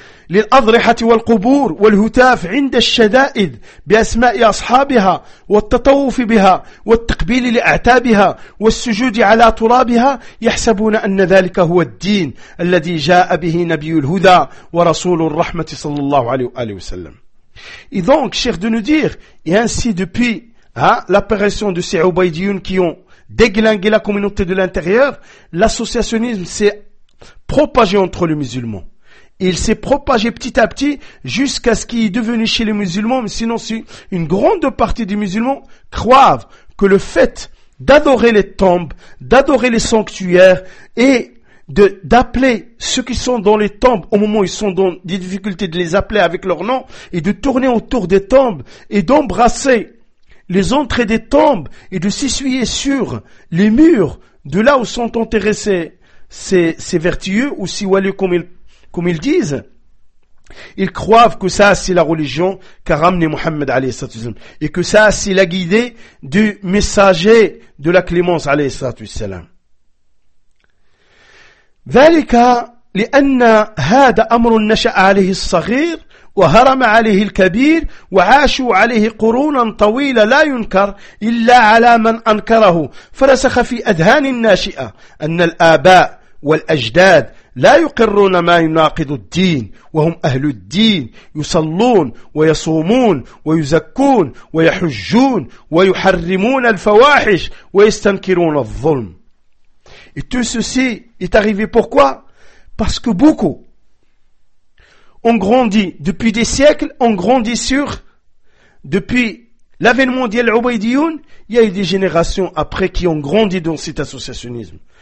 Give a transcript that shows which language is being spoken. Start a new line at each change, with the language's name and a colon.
Arabic: للأضرحة والقبور والهتاف عند الشدائد بأسماء أصحابها والتطوف بها والتقبيل لأعتابها والسجود على ترابها، يحسبون أن ذلك هو الدين الذي جاء به نبي الهدى ورسول الرحمة صلى الله عليه وآله وسلم.
French: Et donc, cher de nous dire, et ainsi depuis l'apparition de ces Ubaydiyoun qui ont déglingué la communauté de l'intérieur, l'associationnisme s'est propagé entre les musulmans. Et il s'est propagé petit à petit jusqu'à ce qu'il est devenu chez les musulmans, mais sinon si une grande partie des musulmans croient que le fait d'adorer les tombes, d'adorer les sanctuaires et d'appeler ceux qui sont dans les tombes au moment où ils sont dans des difficultés, de les appeler avec leur nom et de tourner autour des tombes et d'embrasser les entrées des tombes et de s'essuyer sur les murs de là où sont enterrés ces vertueux ou ces walis comme ils disent, ils croient que ça c'est la religion qu'a ramené Mohammed alayhi et que ça c'est la guidée du messager de la clémence alayhi.
Arabic: ذلك لأن هذا أمر نشأ عليه الصغير وهرم عليه الكبير وعاشوا عليه قرونا طويلة لا ينكر إلا على من أنكره، فرسخ في أذهان الناشئة أن الآباء والأجداد لا يقرون ما يناقض الدين وهم أهل الدين، يصلون ويصومون ويزكون ويحجون ويحرمون الفواحش ويستنكرون الظلم.
French: Et tout ceci est arrivé pourquoi ? Parce que beaucoup ont grandi depuis des siècles, ont grandi sur, depuis l'avènement d'Al Ubaydiyoun, il y a eu des générations après qui ont grandi dans cet associationnisme.